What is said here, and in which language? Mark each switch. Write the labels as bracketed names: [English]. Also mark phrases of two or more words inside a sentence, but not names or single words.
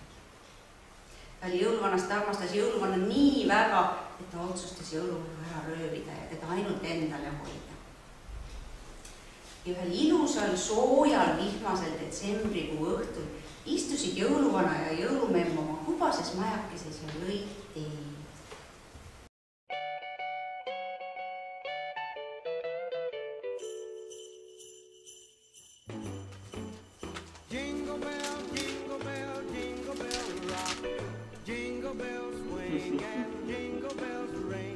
[Estonian] Ta oli jõuluvanast armastas jõuluvanna nii väga, et ta otsustas jõuluvana ära röövida ja teda ainult endale hoida. Ja ühel ilusal, soojal, vihmasel detsembrikuu õhtul istusid jõuluvana ja jõulumemm oma kubases majakeses ja lõid teed. [English] Jingle bell, jingle bell, jingle bell rock. Jingle bells swing and jingle bells ring.